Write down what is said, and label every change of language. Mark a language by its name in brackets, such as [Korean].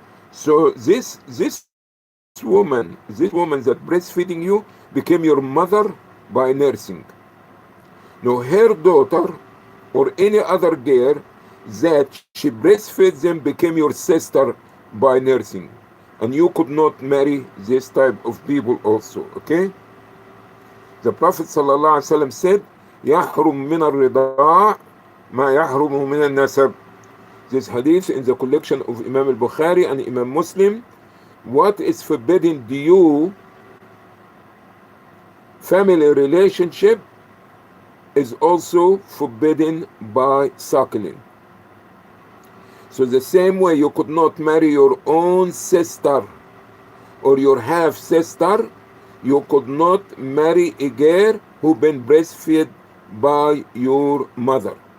[English] So this woman that breastfeeding you became your mother by nursing. Now her daughter or any other girl that she breastfed them became your sister by nursing. And you could not marry this type of people also. Okay? The Prophet ﷺ said, [Arabic] يحرم من الرضاع ما يحرم من النسب. [English] This hadith in the collection of Imam al-Bukhari and Imam Muslim. What is forbidden to you, family relationship, is also forbidden by suckling. So the same way you could not marry your own sister or your half sister, you could not marry a girl who been breastfed by your mother.